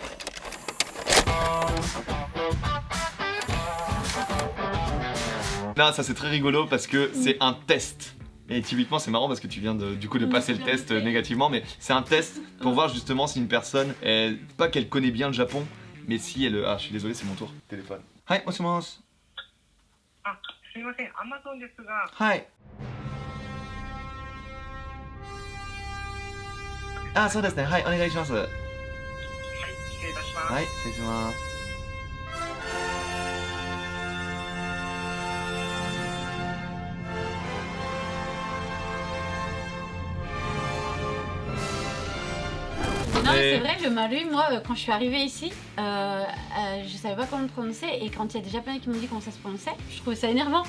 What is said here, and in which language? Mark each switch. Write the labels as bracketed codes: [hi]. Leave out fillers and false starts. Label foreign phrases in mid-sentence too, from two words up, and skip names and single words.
[fr] Non, ça c'est très rigolo parce que c'est un test. Et typiquement c'est marrant parce que tu viens de passer le test négativement, mais c'est un test pour voir justement si une personne, pas qu'elle connaît bien le Japon, mais si elle... Ah je suis désolé c'est mon tour, téléphone. [ja] はい、もしもし. あ、すいません、Amazon ですが、 Hi. あ、そうですね。はい、お願いします。はい、はい、失礼いたします。失礼します。 [fr] Non mais c'est vrai, le Maru, moi quand je suis arrivée ici, je savais pas comment le prononcer et quand il y a des japonais qui m'ont dit comment ça se prononçait, je trouvais ça énervant.